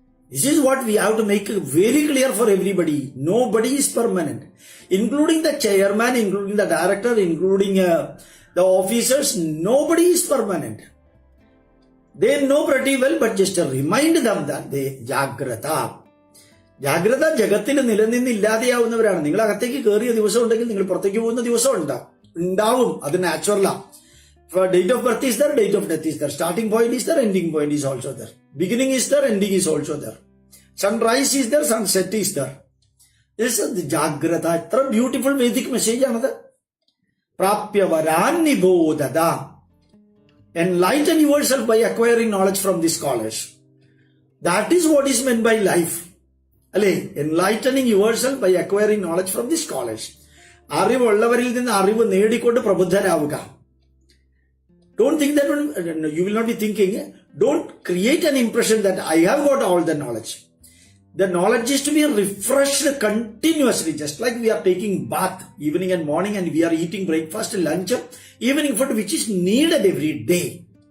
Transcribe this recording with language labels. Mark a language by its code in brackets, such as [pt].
[en] This is what we have to make very clear for everybody. Nobody is permanent. Including the chairman, including the director, including the officers, nobody is permanent. They know pretty well, but just remind them that they Jagrata. [ml] ജാഗ്രത ജഗത്തിൽ നിലനിന്നില്ലാതെയാവുന്നവരാണ്. നിങ്ങൾ അകത്തേക്ക് കയറിയ ദിവസം ഉണ്ടെങ്കിൽ നിങ്ങൾ പുറത്തേക്ക് പോകുന്ന ദിവസം ഉണ്ടാവും. അത് നാച്ചുറലാ. [en] Date of birth is there, date of death is there. Starting point is there, ending point is also there. Beginning is there, ending is also there. Sunrise is there, sunset is there. This is the Jagrata. It's a beautiful Vedic message. [sa] Prapya varan nibodada. [en] Enlighten yourself by acquiring knowledge from the scholars. That is what is meant by life. Enlightening yourself by acquiring knowledge from the scholars. [ml] അറിവുള്ളവരിൽ നിന്ന് അറിവ് നേടിക്കൊണ്ട് പ്രബുദ്ധരാവുക. [en] Don't think that you will not be thinking. Don't create an impression that I have got all the knowledge. The knowledge is to be refreshed continuously, just like we are taking bath evening and morning, and we are eating breakfast, lunch, evening food, which is needed every day.